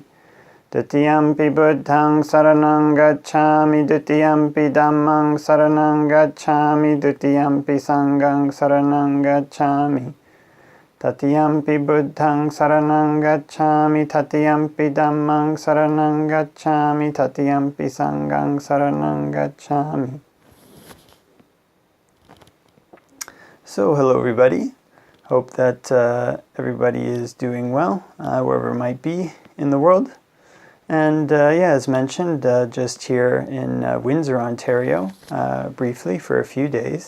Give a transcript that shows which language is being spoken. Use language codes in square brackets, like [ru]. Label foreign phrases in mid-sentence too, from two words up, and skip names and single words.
[pi] Dutiyampi Buddhaṃ saranang gacchāmi, Dutiyampi Dhammaṃ saranang gacchāmi, Dutiyampi Saṅghaṃ saranang gacchāmi. Tatiyampi Buddhaṃ saranang gacchāmi, Tatiyampi Dhammaṃ saranang gacchāmi, Tatiyampi Saṅghaṃ saranang gacchāmi. [en] So, hello everybody. Hope that everybody is doing well, wherever it might be in the world. And as mentioned, just here in Windsor, Ontario, briefly for a few days.